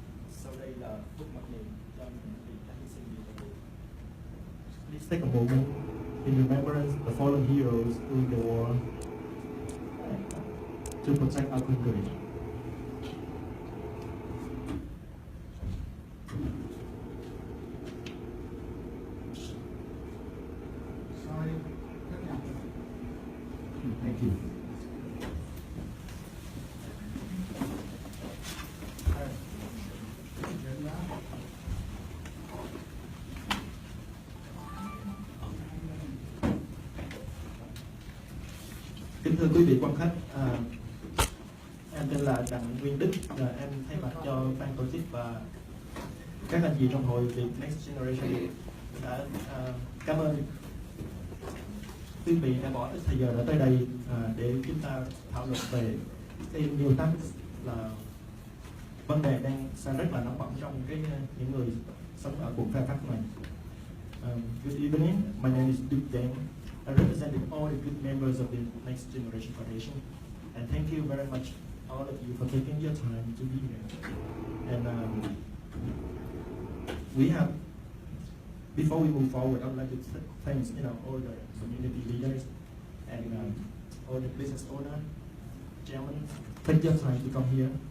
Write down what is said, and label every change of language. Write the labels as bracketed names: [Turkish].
[Vietnamese] Sau đây là phút mặc niệm cho những vị đã hy sinh vì tổ quốc. [English] Please take a moment in remembrance of the fallen heroes during the war to protect our country. Thank you. [Vietnamese] Kính thưa quý vị quan khách, em tên là Đặng Nguyên Đức, em thay mặt cho ban tổ chức và các anh chị trong hội Việt Next Generation đã cảm ơn quý vị đã bỏ ít thời giờ đã tới đây để chúng ta thảo luận về cái nhiều tắc là vấn đề đang rất là nóng bỏng trong những người sống ở vùng Fairfax này. [English] Good evening, my name is Đức Giang. I represent all the good members of the Next Generation Foundation, and thank you very much, all of you, for taking your time to be here. And we have, before we move forward, I would like to thank all the community leaders and all the business owners, gentlemen, take your time to come here.